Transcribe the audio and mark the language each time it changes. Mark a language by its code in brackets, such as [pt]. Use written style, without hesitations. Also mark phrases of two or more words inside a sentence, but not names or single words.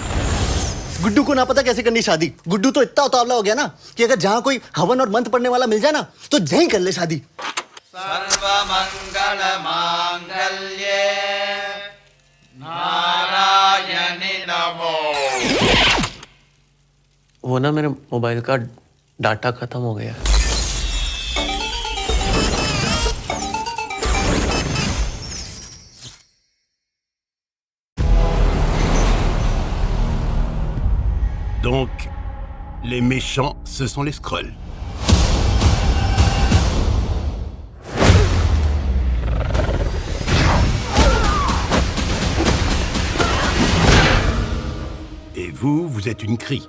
[hi] गुड्डू को ना पता कैसे करनी शादी। गुड्डू तो इतना उतावला हो गया ना कि अगर जहाँ कोई हवन और मंत्र पढ़ने वाला मिल जाए ना तो यहीं कर ले शादी। [sa] सर्वमंगल मांगल्ये नारायणी नमो। [hi] वो ना मेरे मोबाइल का डाटा खत्म हो गया। [fr] Donc, les méchants, ce sont les Skrulls. Et vous, vous êtes une Kree.